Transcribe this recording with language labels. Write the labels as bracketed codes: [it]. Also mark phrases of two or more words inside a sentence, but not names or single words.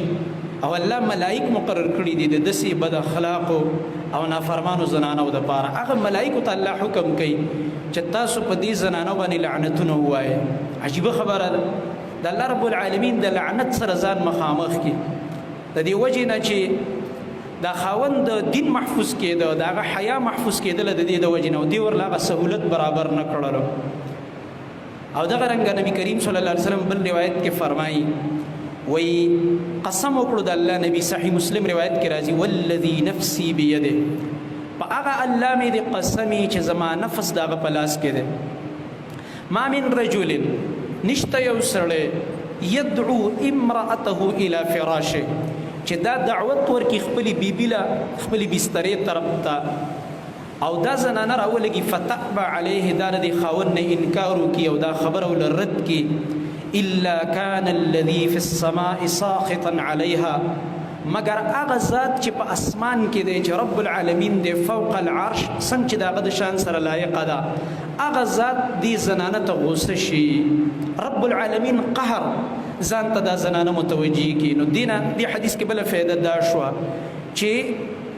[ps] او الله ملائک مقرر کړي دي د داسې بد اخلاقو او نافرمانو زنانو دپاره هغه ملائکو ته الله حکم کوي چې تاسو په دې زنانو باندې لعنتونه ووایئ عجیبه خبره ده د الله [ar] رب العالمین [ps] د لعنت سره ځان مخامخ کړي د دې وجې نه چې دا خاوند د دین محفوظ کېده د هغه حیا محفوظ کېدله د دې د وجې نه او دې ورله هغه سهولت برابر نه کړلو او دغه رنګه نبی کریم [ar] صلی الله علیه وسلم [ps] بل روایت کې فرمایي وی قسم وکړو د الله نبی صحیح مسلم روایت کې راځي [ar] والذي نفسي بيده [ps] په هغه الله مې د قسمي چې زما نفس د هغه په لاس کې دی [ar] ما من رجل [ps] نشته یو سړی [ar] يدعو امرأته الى فراشه [ps] چې دا دعوت ورکي خپلې بیبي له خپلې بسترې طرف ته او دا زنانه راولګي [ar] فتأبى عليه [ps] دا د خاوند نه انکار وکړي او دا خبره ول رد کړي [ar] الا كان الذي في السماء ساخطا عليها [ps] مگر هغه ذات چې په اسمان کې دی چې [ar] رب العالمین [ps] دی [ar] فوق العرش [ps] څنګه چې دا د شان سره لایق ده هغه ذات دې زنانه ته غوسه شي [ar] رب العالمین [ps] قهر ځان ته دا زنانه متوجي کی نو دې حدیث کې بل فائدہ دا شو چې